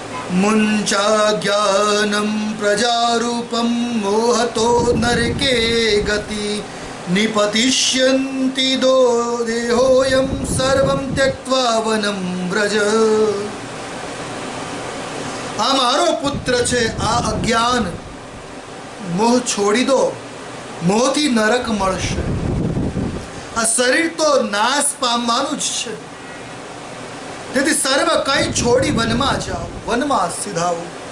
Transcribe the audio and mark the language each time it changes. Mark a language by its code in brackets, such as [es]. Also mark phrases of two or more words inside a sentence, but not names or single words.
[sa] मुञ्चाज्ञानं प्रजारूपं मोहतो नरके गति निपतिष्यन्ति दो देहोऽयं सर्वं त्यक्त्वा वनं व्रज। [gu] આ મારો પુત્ર છે, આ અજ્ઞાન મોહ છોડી દો, મોહથી નરક મળશે. આ શરીર તો નાશ પામવાનું જ છે, તેથી સર્વ કંઈ છોડી વનમાં જાઓ, વનમાં સિધાવો.